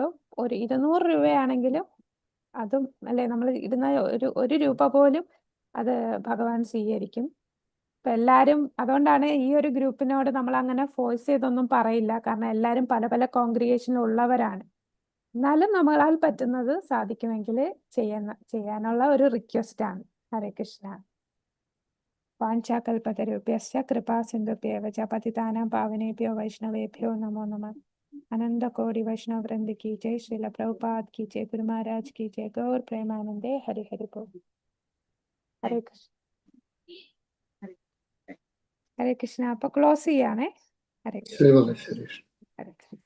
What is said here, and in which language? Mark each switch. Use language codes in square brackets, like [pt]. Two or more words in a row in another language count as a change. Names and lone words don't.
[ml] ഒരു 200 രൂപയാണെങ്കിലും അതും അല്ലെ, നമ്മൾ ഇടുന്ന ഒരു രൂപ പോലും അത് ഭഗവാൻ സ്വീകരിക്കും. അപ്പൊ എല്ലാരും, അതുകൊണ്ടാണ് ഈ ഒരു ഗ്രൂപ്പിനോട് നമ്മൾ അങ്ങനെ ഫോഴ്സ് ചെയ്തൊന്നും പറയില്ല, കാരണം എല്ലാരും പല പല കോൺഗ്രിഗേഷനിലുള്ളവരാണ്. എന്നാലും നമ്മളാൽ പറ്റുന്നത് സാധിക്കുമെങ്കിൽ ചെയ്യാനുള്ള ഒരു റിക്വസ്റ്റ് ആണ്. ഹരേ കൃഷ്ണ. [sa] വാഞ്ചാകൽപതരുഭ്യശ്ച കൃപാ സിന്ധുഭ്യവ ച പതിതാനാം പാവനേഭ്യോ വൈഷ്ണവേഭ്യോ നമോ നമഃ. [hi] अनंत कोटि वैष्णव वृंद की जय, श्रील प्रभुपाद की जय, गुरु महाराज की जय, गौर प्रेमानंदे हरि हरि बोल. हरे कृष्ण. हरे कृष्ण. [ml] അപ്പൊ ക്ലോസ് ചെയ്യാണേ. ഹരേ കൃഷ്ണ. ശരി. ഹരേ കൃഷ്ണ.